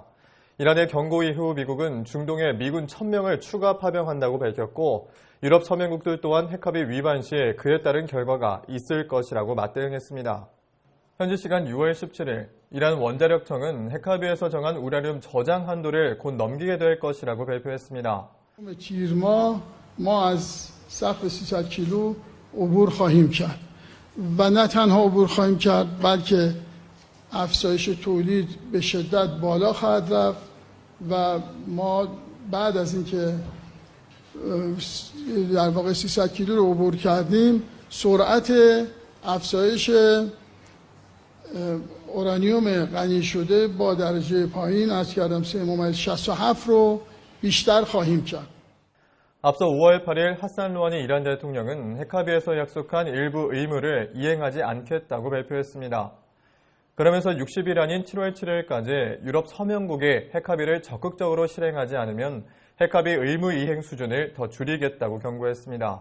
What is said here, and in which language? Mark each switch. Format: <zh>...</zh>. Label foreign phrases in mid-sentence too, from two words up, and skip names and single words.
<ko>이란의 경고 이후 미국은 중동에 미군 1000명을 추가 파병한다고 밝혔고 유럽 서명국들 또한 핵합의 위반 시 그에 따른 결과가 있을 것이라고 맞대응했습니다. 현지 시간 6월 17일 이란 원자력청은 핵합의에서 정한 우라늄 저장 한도를 곧 넘기게 될 것이라고 발표했습니다.</ko> <fa>تیر ماه ما از سقف 300 کیلو عبور خواهیم کرد و نه تنها عبور خواهیم کرد بلکه افزایش تولید به شدت بالا خواهد رفت و ما بعد از اینکه در واقع 300 کیلو رو عبور کردیم سرعت افزایش اورانیوم غنی شده با درجه پایین از کردم 3.67 رو بیشتر خواهیم کرد.</fa> <ko>앞서 5월 8일 하산 루하니 이란 대통령은 핵합의에서 약속한 일부 의무를 이행하지 않겠다고 발표했습니다. 그러면서 60일 아닌 7월 7일까지 유럽 서명국이 핵합의를 적극적으로 실행하지 않으면 핵합의 의무 이행 수준을 더 줄이겠다고 경고했습니다.</ko>